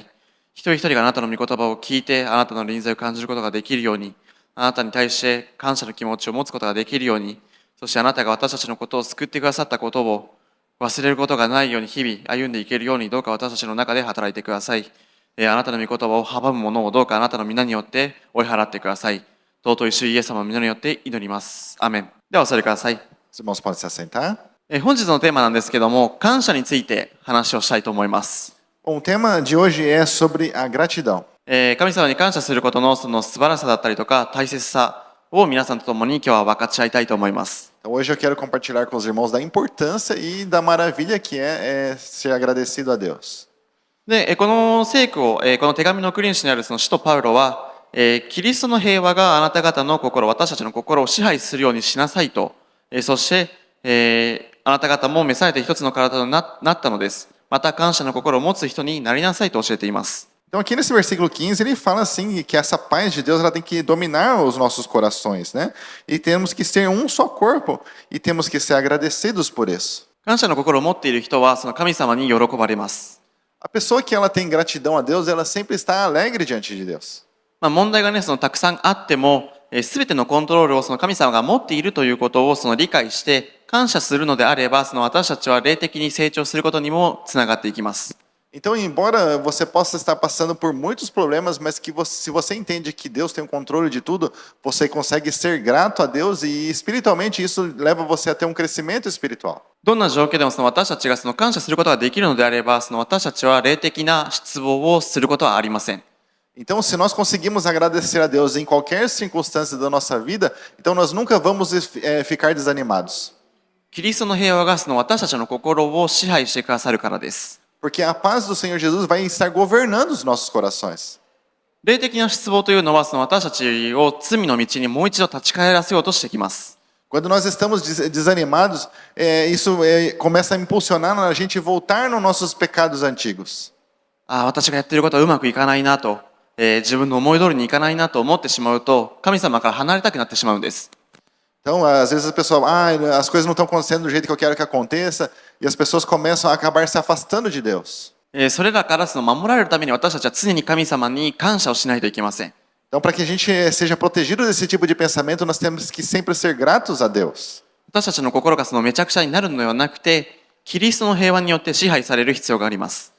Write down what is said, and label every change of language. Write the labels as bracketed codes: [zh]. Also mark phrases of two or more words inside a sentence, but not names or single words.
[ja] 一人一人があなたの御言葉を聞いて、あなたの臨在を感じることができるように、あなたに対して感謝の気持ちを持つことができるように、そしてあなたが私たちのことを救ってくださったことを忘れることがないように日々歩んでいけるように、どうか私たちの中で働いてください。あなたの御言葉を阻むものをどうかあなたの皆によって追い払ってください。尊い主イエス様の皆によって祈ります。アーメン。ではお座りください。 [pt] Os irmãos podem se assentar. [ja] 本日のテーマなんですけども、感謝について話をしたいと思います。 [pt] Bom, o tema de hoje é sobre a gratidão. [ja] 神様に感謝することのその素晴らしさだったりとか大切さを皆さんと共に今日は分かち合いたいと思います。 [pt] Então, hoje eu quero compartilhar com os irmãos da importância e da maravilha que é ser agradecido a Deus. [ja] で、この聖句を、この手紙の送り主にあるその使徒パウロは、キリストの平和があなた方の心、私たちの心を支配するようにしなさいと、そして、あなた方も召されて一つの体になったのです。また感謝の心を持つ人になりなさいと教えています。 [pt] Então aqui nesse versículo 15 ele fala assim que essa paz de Deus ela tem que dominar os nossos corações, né? E temos que ser um só corpo e temos que ser agradecidos por isso. [ja] 感謝の心を持っている人はその神様に喜ばれます。 [pt] A pessoa que ela tem gratidão a Deus, ela sempre está alegre diante de Deus. [ja] 問題がね、そのたくさんあっても、すべてのコントロールをその神様が持っているということをその理解して感謝するのであれば、その私たちは霊的に成長することにもつながっていきます。 [pt] Então, embora você possa estar passando por muitos problemas, mas que se você entende que Deus tem o controle de tudo, você consegue ser grato a Deus e espiritualmente isso leva você a ter um crescimento espiritual. [ja] どんな状況でもその私たちがその感謝することができるのであれば、その私たちは霊的な失望をすることはありません。 [pt] Então, se nós conseguimos agradecer a Deus em qualquer circunstância da nossa vida, então nós nunca vamos ficar desanimados. [ja] キリストの平和がその私たちの心を支配してくださるからです。 [pt] Porque a paz do Senhor Jesus vai estar governando os nossos corações. [ja] 霊的な失望というのはその私たちを罪の道にもう一度立ち返らせようとしてきます。 [pt] Quando nós estamos desanimados, isso começa a impulsionar a gente voltar nos nossos pecados antigos. [ja] 私がやっていることはうまくいかないなと、自分の思い通りにいかないなと思ってしまうと、神様から離れたくなってしまうんです。 [pt] Então, às vezes a pessoa, as coisas não estão acontecendo do jeito que eu quero que aconteça, e as pessoas começam a acabar se afastando de Deus. [ja] それらからその守られるために私たちは常に神様に感謝をしないといけません。 [pt] Então, para que a gente seja protegido desse tipo de pensamento, nós temos que sempre ser gratos a Deus. [ja] 私たちの心がそのめちゃくちゃになるのではなくて、キリストの平和によって支配される必要があります。